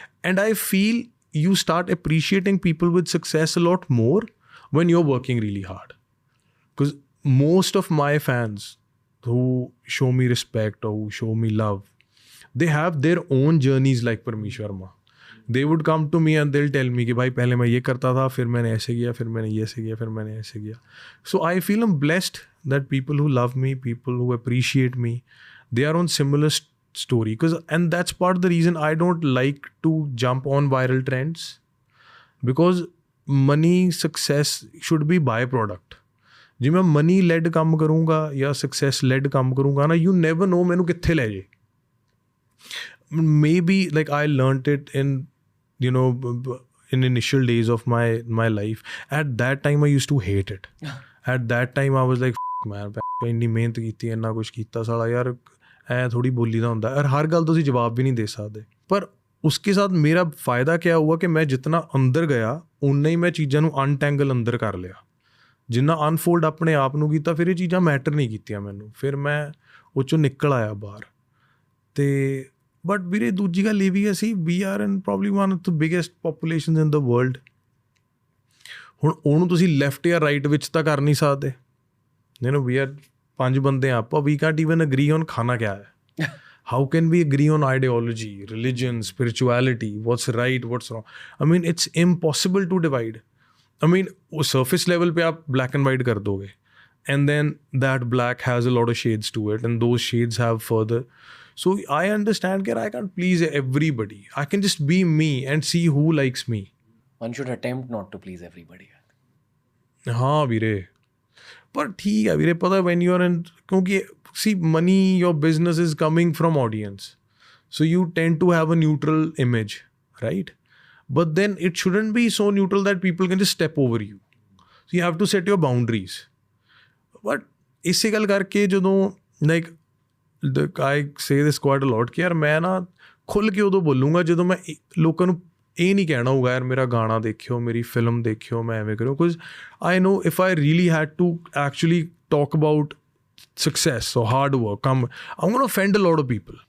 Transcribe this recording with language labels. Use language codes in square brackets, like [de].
[en] And I feel you start appreciating people with success a lot more when you're working really hard, because most of my fans who show me respect or who show me love, they have their own journeys like Parmesh Verma. They would come to me and they'll tell me [hi] कि भाई पहले मैं ये करता था, फिर मैंने ऐसे किया, फिर मैंने ये ऐसे किया, फिर मैंने ऐसे किया. [en] So I feel I'm blessed that people who love me, people who appreciate me, they are on similar story. And that's part of the reason I don't like to jump on viral trends, because money, success should be byproduct. [pa] ਜੇ ਮੈਂ money lead ਕੰਮ ਕਰੂੰਗਾ ਜਾਂ success lead ਕੰਮ ਕਰੂੰਗਾ ਨਾ, [en] you never know [pa] ਮੈਨੂੰ ਕਿੱਥੇ ਲੈ ਜੇ. [en] Maybe like I learned it in, you know, in initial days of my life. At that time I used to hate it. At that time I was like, man, [pa] ਇੰਨੀ ਮਿਹਨਤ ਕੀਤੀ, ਇੰਨਾ ਕੁਛ ਕੀਤਾ, ਸਾਲਾ ਯਾਰ ਐ ਥੋੜੀ ਬੋਲੀ ਦਾ ਹੁੰਦਾ, ਔਰ ਹਰ ਗੱਲ ਤੁਸੀਂ ਜਵਾਬ ਵੀ ਨਹੀਂ ਦੇ ਸਕਦੇ. ਪਰ [hi] ਉਸਕੇ ਸਾਥ [pa] ਮੇਰਾ ਫਾਇਦਾ [hi] ਕਿਆ ਹੁਆ [pa] ਕਿ ਮੈਂ ਜਿਤਨਾ ਅੰਦਰ ਗਿਆ ਉਨਾ ਹੀ ਮੈਂ ਚੀਜ਼ਾਂ ਨੂੰ ਅਨਟੈਂਗਲ ਅੰਦਰ ਕਰ ਲਿਆ. ਜਿੰਨਾ ਅਨਫੋਲਡ ਆਪਣੇ ਆਪ ਨੂੰ ਕੀਤਾ, ਫਿਰ ਇਹ ਚੀਜ਼ਾਂ ਮੈਟਰ ਨਹੀਂ ਕੀਤੀਆਂ ਮੈਨੂੰ. ਫਿਰ ਮੈਂ ਉਹ 'ਚੋਂ ਨਿਕਲ ਆਇਆ ਬਾਹਰ. ਅਤੇ ਬਟ ਵੀਰੇ ਦੂਜੀ ਗੱਲ ਇਹ ਵੀ ਅਸੀਂ [en] We are in probably one of the biggest population in the world. [pa] ਹੁਣ ਉਹਨੂੰ ਤੁਸੀਂ ਲੈਫਟ ਜਾਂ ਰਾਈਟ ਵਿੱਚ ਤਾਂ ਕਰ ਨਹੀਂ ਸਕਦੇ. [en] you know, we are [pa] 5 ਬੰਦੇ ਆ ਆਪਾਂ, [en] we can't even agree on [pa] ਖਾਣਾ [hi] ਕਿਆ ਹੈ. [en] How can we agree on ideology, religion, spirituality, what's right, what's wrong? I mean, it's impossible to divide. I mean, [hi] वो surface level पे आप black and white कर दोगे, [en] and then that black has a lot of shades to it, and those shades have further. So I understand that I can't please everybody. I can just be me and see who likes me. One should attempt not to please everybody. [hi] हाँ वीरे, पर ठीक है वीरे, पता है [en] when you are in, [hi] क्योंकि [en] see money, your business is coming from audience, so you tend to have a neutral image, right? But then it shouldn't be so neutral that people can just step over you. So you have to set your boundaries. [pa] But ਇਸੇ ਗੱਲ ਕਰਕੇ ਜਦੋਂ [en] like I say this quite a lot [pa] ਕਿ ਯਾਰ ਮੈਂ ਨਾ ਖੁੱਲ੍ਹ ਕੇ ਉਦੋਂ ਬੋਲੂੰਗਾ ਜਦੋਂ ਮੈਂ ਲੋਕਾਂ ਨੂੰ ਇਹ ਨਹੀਂ ਕਹਿਣਾ ਹੋਊਗਾ ਯਾਰ ਮੇਰਾ ਗਾਣਾ ਦੇਖਿਓ, ਮੇਰੀ ਫਿਲਮ ਦੇਖਿਓ, ਮੈਂ ਐਵੇਂ ਕਰਿਓ, because [en] I know if I really had to actually talk about success or hard work, I'm going to offend a lot of people.